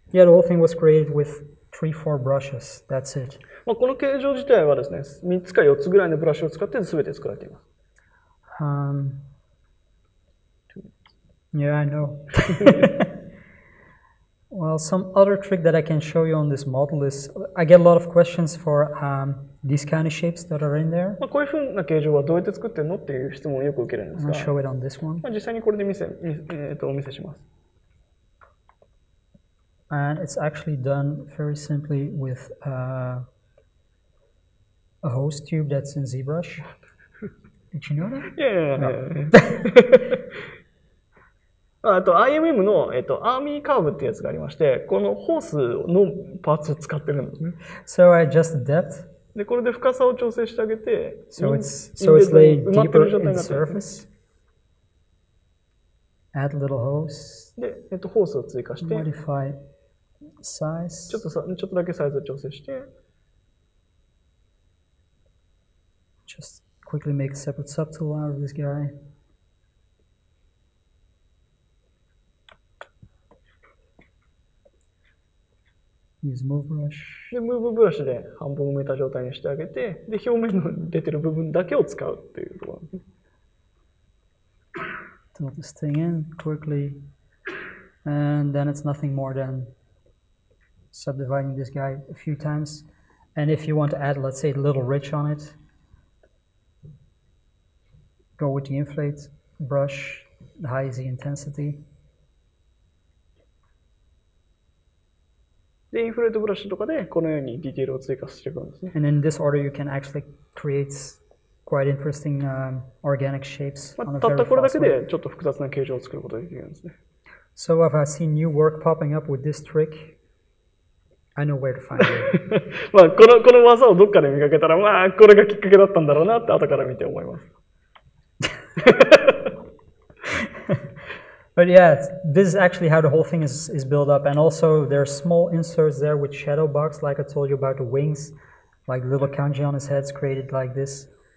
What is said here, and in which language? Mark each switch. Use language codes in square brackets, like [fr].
[en] Yeah, the whole thing was created with 3-4 brushes. That's it. [ja] この形状自体はですね、3つか4つぐらいのブラシを使って全て作られています。 [en] Yeah, I know. Well, some other trick that I can show you on this model is I get a lot of questions for these kind of shapes that are in there. [ja] こういうふうな形状はどうやって作ってるのっていう質問をよく受けるんですが、 [en] I'll show it on this one. [ja] 実際にこれでお見せします。 [en] And it's actually done very simply with a hose tube that's in ZBrush. Did you know that? Yeah. [ja] IMM の、アーミーカーブってやつがありまして、このホースのパーツを使ってるんですね。 [en] So I adjust the depth. [ja] で、これで深さを調整してあげて、 [en] So it's laid deeper in the surface. Add a little hose. [ja] で、ホースを追加して、 [en] modify size. [ja] ちょっとだけサイズを調整して、 [en] Just quickly make a separate subtool out of this guy. Use move brush. [ja] で、ムーブブラシで半分埋めた状態にしてあげて、で、表面の出てる部分だけを使うっていうところですね。 [en] Tilt this thing in quickly, and then it's nothing more than subdividing this guy a few times. And if you want to add, let's say, a little ridge on it, go with the inflate brush, the high Z intensity. [ja] で、インフレートブラシとかでこのようにディテールを追加していくんですね。 [en] And in this order, you can actually create quite interesting organic shapes. [ja] たったこれだけでちょっと複雑な形状を作ることができるんですね。 [en] So if I see new work popping up with this trick, I know where to find it. [ja] この技をどっかで見かけたら、これがきっかけだったんだろうなって後から見て思います。 [en] But yeah, this is actually how the whole thing is built up. And also there are small inserts there with shadow box, like I told you about the wings, like the little kanji on his head's created like this.